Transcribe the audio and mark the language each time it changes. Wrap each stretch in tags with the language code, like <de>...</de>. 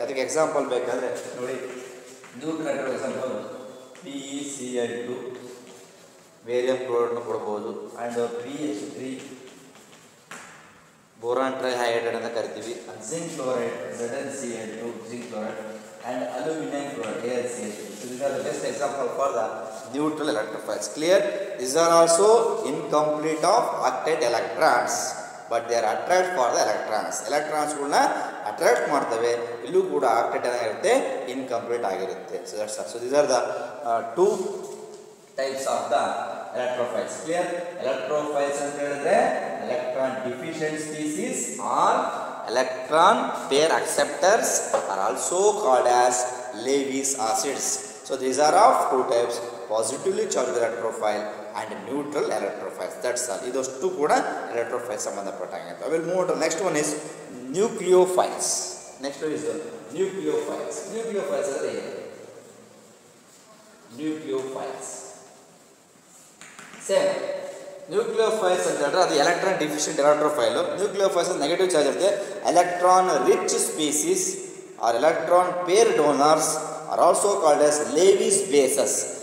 <kn>ಅದಕ್ಕೆ ಎಕ್ಸಾಂಪಲ್ ಬೇಕಾದರೆ ನೋಡಿ, neutral electro example PeCl2 barium ಕ್ಲೋರೈಡ್ನ ಕೊಡ್ಬೋದು, ಆ್ಯಂಡ್ BH3 ಬೋರಾನ್ ಟ್ರೈಹೈಡ್ರೈಡ್ ಅಂತ ಕರಿತೀವಿ, zinc chloride ZnCl2 zinc chloride, and aluminium chloride AlCl2.</kn> <en>So these are the best example for the neutral electrophiles. Clear? These are also incomplete of octet electrons, but they are attract for the electrons.</en> <kn>ಎಲೆಕ್ಟ್ರಾನ್ಸ್ಗಳನ್ನ attract ಮಾಡ್ತವೆ, ಇಲ್ಲೂ ಕೂಡ octet ಏನಾಗಿರುತ್ತೆ, incomplete ಆಗಿರುತ್ತೆ.</kn> <en>So that's all. So these are the two types of the electrophiles. Clear? electrophiles</en> <kn>ಅಂತ ಹೇಳಿದ್ರೆ</kn> <en>electron deficient species or electron pair acceptors are also called as Lewis acids. So these are of two types, positively charged electrophile and neutral electrophiles. That's all.</en> <kn>ಇದಷ್ಟು ಕೂಡ electrophiles ಸಂಬಂಧಪಟ್ಟಂಗೆ.</kn> <en>I will move to next one is nucleophiles. Next one is nucleophiles.</en> <kn>Nucleophiles ಅಂದರೆ ಏನು? Nucleophiles same nucleophiles ಅಂತ ಹೇಳಿದ್ರೆ ಅದು electron deficient ಎಲೆಕ್ಟ್ರೋಫೈಲು. Nucleophiles negative charge ಇರುತ್ತೆ.</kn> <en>Electron rich species are electron pair donors are also called as Lewis bases.</en>